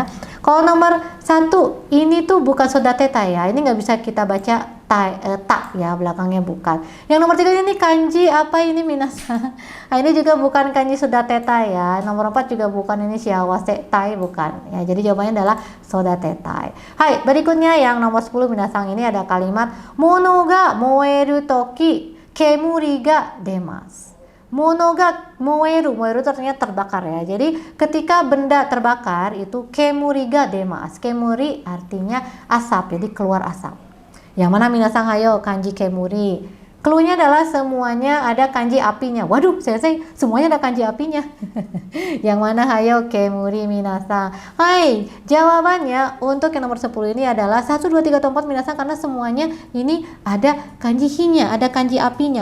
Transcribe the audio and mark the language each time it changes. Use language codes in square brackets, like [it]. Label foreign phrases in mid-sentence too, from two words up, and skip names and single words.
[id] Kalau nomor 1, ini tuh bukan sodatetai ya, ini nggak bisa kita baca tak ya, belakangnya bukan. Yang nomor 3 ini kanji apa ini minasang? Nah, ini juga bukan kanji sodatetai ya. Nomor 4 juga bukan, ini [ja] 幸せたい [id] bukan ya. Jadi jawabannya adalah sodatetai. Hai, berikutnya yang nomor 10 minasang, ini ada kalimat [ja] 物が燃える時煙が出ます. 物が燃える、燃える [id] itu artinya terbakar ya. Jadi ketika benda terbakar itu [ja] 煙が出ます. [id] Kemuri artinya asap, jadi keluar asap. Yang mana minasang hayo kanji kemuri? Cluenya adalah semuanya ada kanji apinya. Waduh, saya semuanya ada kanji apinya. Yang mana hayo kemuri minasang? Hai, jawabannya untuk yang nomor 10 ini adalah 1, 2, 3, 4 minasang, karena semuanya ini ada kanji hinya, ada kanji apinya.